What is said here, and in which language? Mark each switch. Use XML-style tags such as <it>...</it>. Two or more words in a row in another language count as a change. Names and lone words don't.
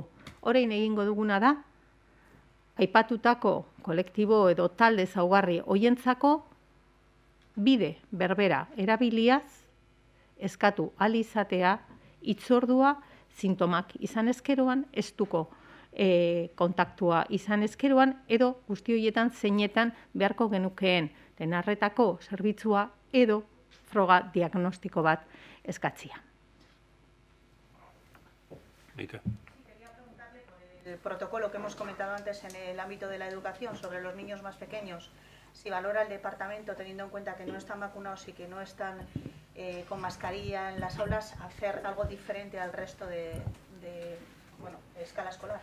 <eu>Orain egingo duguna da aipatutako kolektibo edo talde zaugarri hoientzako bide berbera erabiliaz eskatu ahal izatea hitzordua sintomak izan ezkeroan, estuko kontaktua izan ezkeroan edo guzti horietan zeinetan beharko genukeen lehen arretako zerbitzua edo froga diagnostiko bat eskatzia.</eu> <es>El protocolo que hemos comentado antes en el ámbito de la educación sobre los niños más pequeños, si valora el departamento, teniendo en cuenta que no están vacunados y que no están con mascarilla en las aulas, hacer algo diferente al resto de escala escolar.</es>